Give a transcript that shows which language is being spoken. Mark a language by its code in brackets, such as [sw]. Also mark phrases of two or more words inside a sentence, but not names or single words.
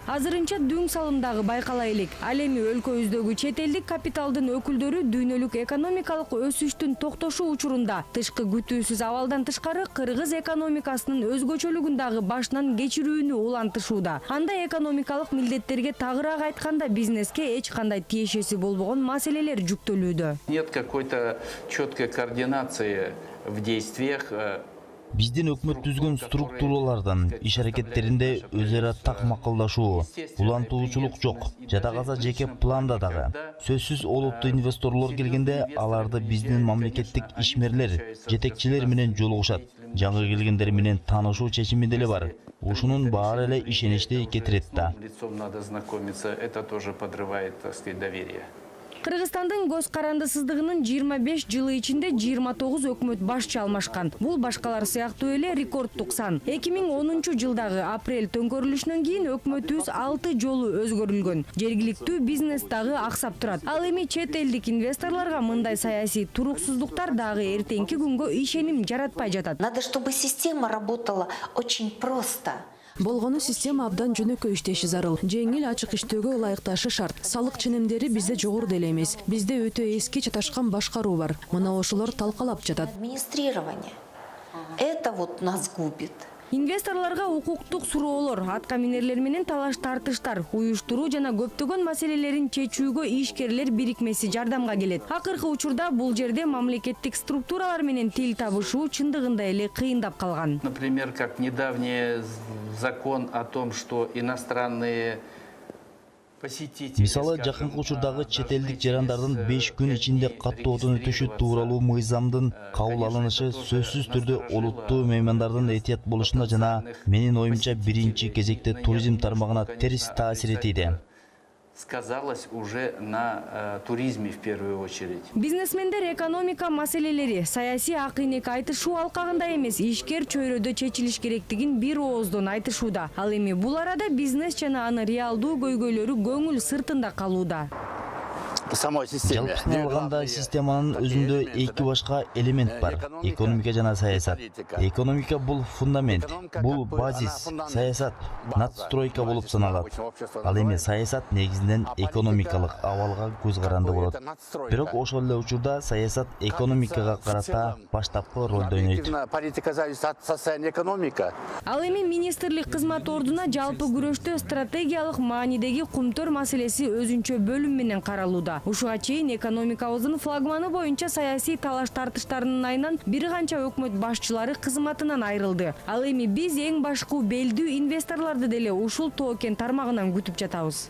[ky] Азырынча дүң салымдагы байкала элек. Ал эми өлкөбүздөгү чет элдик капиталдын өкүлдөрү дүйнөлүк экономикалык өсүштүн токтошу учурунда тышкы күтүүсүз абалдан тышкары кыргыз экономикасынын өзгөчөлүгүн дагы башынан кечирүүнү улантышууда. Анда экономикалык милдеттерге тагыраак айтканда бизнеске эч кандай тиешеси болбогон маселелер жүктөлүүдө. [ru] Нет какой-то четкой координации в действиях. [ky] Биздин өкмөт түзгөн структуралардан иш аракеттеринде өз ара так макулдашуу, улантуучулук жок. Жада калса жеке планда дагы. Сөзсүз олуттуу инвесторлор келгенде аларды биздин мамлекеттик ишмерлер, жетекчилер менен жолугушат. Жаңы келгендер менен таанышуу чечими деле бар. Ушунун баары эле ишеничти кетирет да. [ru] Надо знакомиться, это тоже подрывает, так сказать, доверие. [ky] Кыргызстандын көз карандысыздыгынын 25 жылы ичинде 29 өкмөт башчы алмашкан. Бул башкалар сыяктуу эле рекордтук сан. 2010-жылдагы апрель төңкөрүлүшүнөн кийин өкмөтүбүз 6 жолу өзгөрүлгөн. Жергиликтүү бизнес дагы аксап турат. Ал эми чет элдик инвесторлорго мындай саясий туруксуздуктар дагы эртеңки күнгө ишеним жаратпай жатат. [ru] Надо, чтобы система работала очень просто. [ky] Болгону система абдан жөнөкөй иштеши зарыл. Жеңил ачык иштөөгө ылайыкташы шарт. Салык ченемдери бизде жогору деле эмес. Бизде өтө эски чаташкан башкаруу бар. Мына ошолор талкалап жатат. [ru] Администрирование. Это вот нас губит. [ky] Инвесторлорго укуктук суроолор, аткаминерлер менен талаш-тартыштар, уюштуруу жана көптөгөн маселелерин чечүүгө ишкерлер бирикмеси жардамга келет. Акыркы учурда бул жерде мамлекеттик структуралар менен тил табышуу чындыгында эле кыйындап калган. [ru] Например, как недавний закон о том, что иностранные посетители... [ky] Мисалы, жакынкы учурдагы чет элдик жарандардын 5 күн ичинде каттуу отун өтүшү тууралуу мыйзамдын кабыл алынышы сөзсүз түрдө олуттуу меймандардын этият болушуна жана менин оюмча биринчи кезекте туризм тармагына терс таасир этти. [ru] Сказалось уже на туризме в первую очередь. [ky] Бизнесмендер экономика маселелери саясий акыйнек айтышуу алкагында эмес, ишкер чөйрөдө чечилиш керектигин бир ооздон айтышууда. Ал эми бул арада бизнес жана анын реалдуу көйгөйлөрү көңүл сыртында калууда. Жалпысына алганда системанын өзүндө эки башка элемент бар. Экономика жана саясат. Экономика бул фундамент, бул базис, саясат надстройка болуп саналат. Ал эми саясат негизинен экономикалык абалга көз каранды болот. Бирок ошол эле учурда саясат экономикага карата баштапкы ролду ойнойт. [ru] Политика зависит от состояния экономики. [ky] Ал эми министрлик кызмат ордуна жалпы күрөштө стратегиялык маанидеги кумтөр маселеси өзүнчө бөлүм менен каралууда. Ушуга чейин экономикабыздын флагманы боюнча саясий талаш-тартыштарынын айынан бир канча өкмөт башчылары кызматынан айрылды. Ал эми биз эң башкы белдүү инвесторлорду деле ушул токен тармагынан күтүп жатабыз.